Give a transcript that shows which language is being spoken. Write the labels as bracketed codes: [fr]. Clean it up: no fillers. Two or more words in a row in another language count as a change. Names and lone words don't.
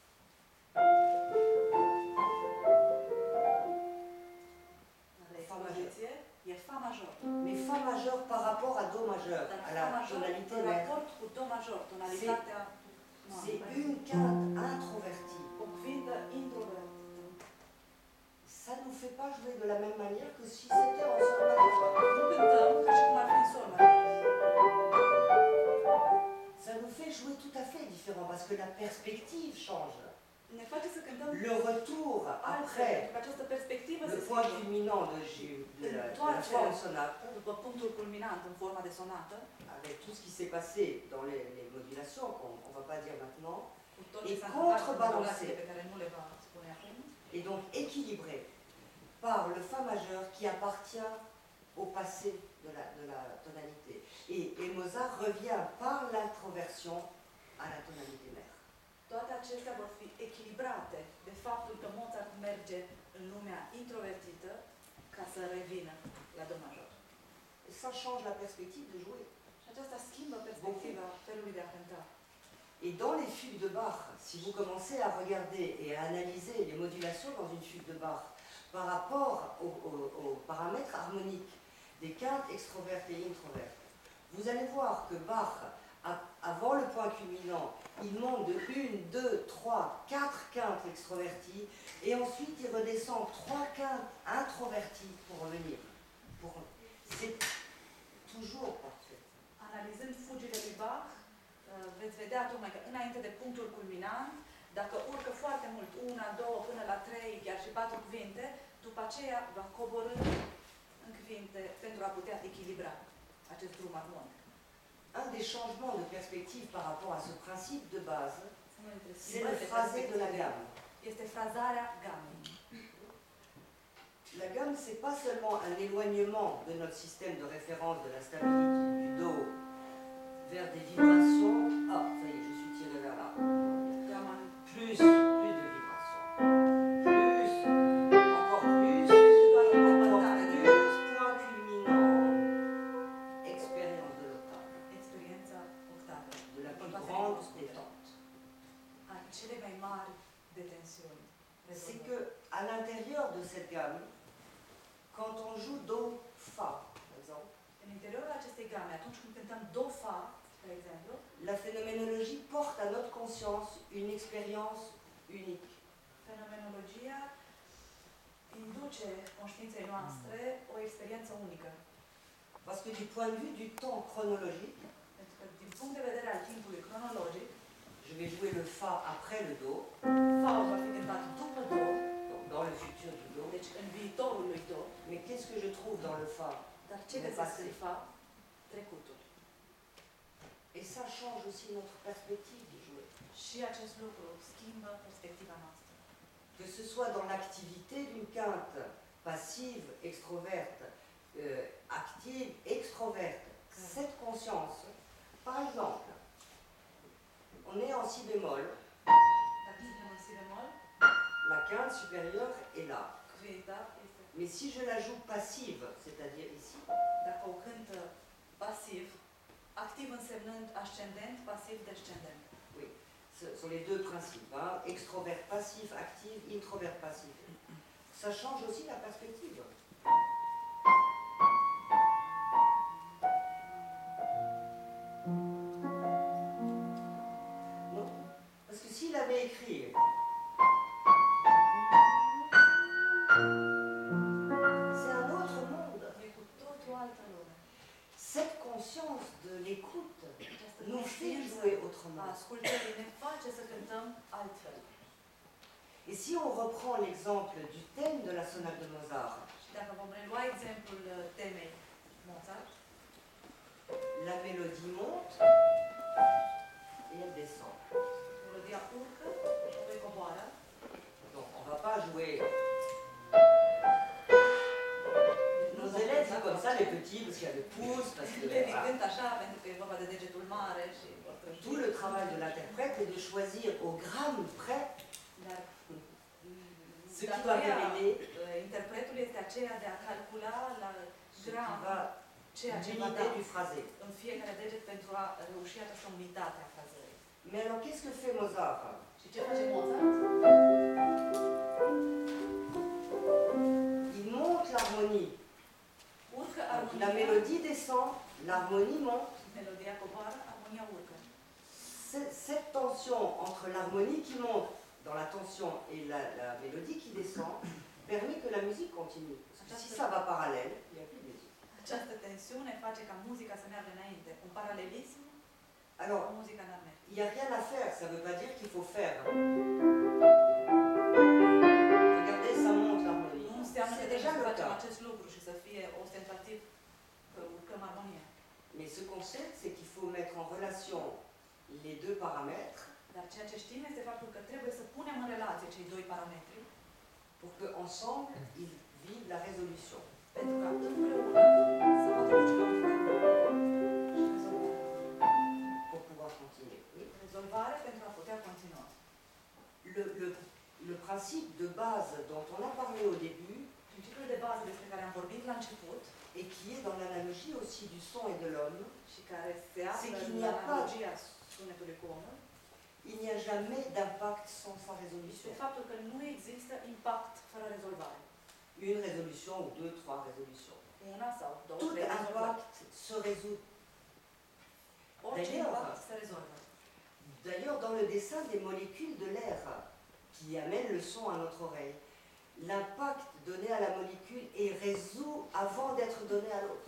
[ro] Fa major. E fa major. [fr] Mais fa majeur par rapport à do majeur, [ro] Dar [fr] à [ro] fa [fr] la [ro] major [fr] tonalité [ro] în [fr] mère. [ro] raport cu do major, tonalitatea [fr] C'est une quinte introvertie. [ro] o cuvintă introvertă. [fr] Ça ne nous fait pas jouer de la même manière que si c'était en sol majeur. [ro] Nu cântăm ca și cum ar fi în sol major. [fr] Ça nous fait jouer tout à fait différent parce que la perspective change. [ro] Ne face să cântăm [fr] Le retour [ro] altfel, [fr] après [ro] pentru că această perspectivă [fr] le [ro] se [fr] point [ro] schimbă. [fr] culminant de la forme sonate, [ro] După punctul culminant în forma de sonată, [fr] avec tout ce qui s'est passé dans les modulations, qu'on ne va pas dire maintenant, [ro] cu tot [fr] Et [ro] ce s-a întâmplat cu [fr] contrebalancé. [ro] modulațiile pe care nu le va spune acum, [fr] et donc équilibré par le fa majeur qui appartient au passé de la tonalité. Et Mozart revient par l'introversion à la tonalité mère. [ro] toate acestea vor fi echilibrate de faptul că Mozart merge în lumea introvertită ca să revină la do major. [fr] Et ça change la perspective de jouer. [ro] Și aceasta schimbă perspectiva felului de a cânta. [fr] Et dans les fugues de Bach, si vous commencez à regarder et à analyser les modulations dans une fugue de Bach par rapport aux paramètres harmoniques des quintes extrovertes et introvertes, vous allez voir que Bach, avant le point culminant, il monte de 1, 2, 3, 4 quintes extroverties et ensuite il redescend 3 quintes introverties pour revenir. C'est toujours parfait. [ro] Analizând fugile lui Bach, veți vedea tocmai că înainte de punctul culminant, dacă urcă foarte mult, 1, 2, până la 3, chiar și 4 cuvinte, după aceea va coborî în cuvinte pentru a putea echilibra acest drum armonic. [fr] Un des changements de perspective par rapport à ce principe de base, [ro] Unul dintre [fr] c'est le [ro] schimbările [fr] phrasé de la [ro] perspective [fr] gamme. [ro] este frazarea gamei. [fr] La gamme, ce n'est pas seulement un éloignement de notre système de référence de la stabilité du Do vers des vibrations. Ah, ça y est, je suis tiré vers là. [ro] Gama [fr] Plus de vibrations. Plus, encore plus, point culminant, expérience de l'octave, [ro] experiența octavei, [fr] de la plus grande détente. [ro] a cele mai mari de tensiuni. [fr] C'est que à l'intérieur de cette gamme, quand on joue Do, Fa, par exemple, [ro] În interiorul acestei game, atunci când cântăm Do, Fa, de exemplu, [fr] la phénoménologie porte à notre conscience une expérience unique. [ro] fenomenologia induce conștiinței noastre o experiență unică. [fr] Parce que du point de vue du temps chronologique, [ro] Pentru că, din punct de vedere al timpului cronologic, [fr] je vais jouer le Fa après le Do, [ro] Fa-ul va fi cântat după Do, [fr] donc dans le futur du Do. [ro] deci în viitorul lui Do, [fr] Mais qu'est-ce que je trouve dans le Fa? [ro] dar ce [fr] Le [ro] găsesc [fr] passé. [ro] în Fa? Trecutul. [fr] Et ça change aussi notre perspective de jouer. [ro] Și acest lucru schimbă perspectiva noastră. [fr] Que ce soit dans l'activité d'une quinte passive, extroverte, active, extroverte, cette conscience, par exemple, on est en si bémol, [ro] Dacă suntem în Si bemol, [fr] la quinte supérieure est là. [ro] quinta este, [fr] Mais si je la joue passive, c'est-à-dire ici, [ro] dacă o cântă pasiv, activ însemnând ascendent, pasiv descendent. [fr] oui, ce sont les deux principes, hein, extrovert passif, active, introvert passif. Ça change aussi la perspective. Non, parce que s'il avait écrit c'est un autre monde. [ro] E cu totul o altă lume. [fr] Cette conscience de l'écoute [ro] Această [fr] nous fait [ro] conștiință [fr] jouer [ro] a [fr] autrement. [ro] ascultării ne face să cântăm altfel. [fr] Et si on reprend l'exemple du thème de la sonate de Mozart, [ro] Și dacă vom relua exemplul temei Mozart, [fr] la mélodie monte et elle descend. [ro] melodia urcă, apoi coboară. [fr] Donc on ne va pas jouer. Nos élèves sont comme ça, les petits, parce qu'il y a le pouce, parce que [ro] Elevii [fr] voilà. [ro] cânt așa pentru că e vorba de degetul mare și vor trăjui. [fr] Tout le travail de l'interprète est de choisir au gramme près [ro] Dar [fr] ce qui va révéler [ro] interpretul este aceea de a calcula la [fr] ce qui [ro] gram [fr] va [ro] ceea ce va [fr] l'unité [ro] da [fr] du phrasé. [ro] în fiecare deget pentru a reuși această unitate a frazării. [fr] Mais alors qu'est-ce que fait Mozart? [ro] Și ce face Mozart? [fr] Il monte l'harmonie. [ro] Urcă [fr] La [ro] armonia, [fr] mélodie descend, l'harmonie monte. [ro] melodia coboară, armonia urcă. [fr] Cette tension entre l'harmonie qui monte dans la tension et la mélodie qui descend permet que la musique continue. Parce que si ça va parallèle, il n'y a plus de musique. [ro] Această tensiune face ca muzica să meargă înainte. Un paralelism, [fr] Alors, [ro] muzica n-ar merge. [fr] il n'y a rien à faire, ça ne veut pas dire qu'il faut faire. Regardez, ça monte l'harmonie. [ro] Nu înseamnă că [fr] C'est [ro] trebuie [fr] déjà [ro] să [fr] le [ro] facem [fr] cas. [ro] acest lucru și să fie ostentativ că urcăm armonia. [fr] Mais ce qu'on sait, c'est qu'il faut mettre en relation les deux paramètres [ro] Dar ceea ce știm este faptul că trebuie să punem în relație cei doi parametri [fr] pour qu'ensemble, ils vivent la résolution. [ro] pentru ca împreună să poată duce la un și rezolvare. [fr] Pour pouvoir continuer. Oui. [ro] Rezolvare pentru a putea continua. [fr] Le principe principe de base dont on a parlé au début [ro] Principiul de bază despre care am vorbit la început [fr] et qui est dans l'analogie aussi du son et de l'homme, [ro] și care se află [fr] qu'il [ro] în [fr] n'y a pas- [ro] analogia sunetului cu omul, [fr] il n'y a jamais d'impact sans sa [ro] este [fr] résolution. [ro] faptul că nu există impact fără rezolvare. [fr] Une résolution ou deux, trois résolutions. [ro] Una sau două, [fr] Tout [ro] trei rezolvări. [fr] impact se résout. [ro] Orice [fr] D'ailleurs, [ro] impact se rezolvă. [fr] D'ailleurs, dans le dessin des molécules de l'air qui amènent le son à notre oreille, l'impact donné à la molécule est résolu avant d'être donné à l'autre.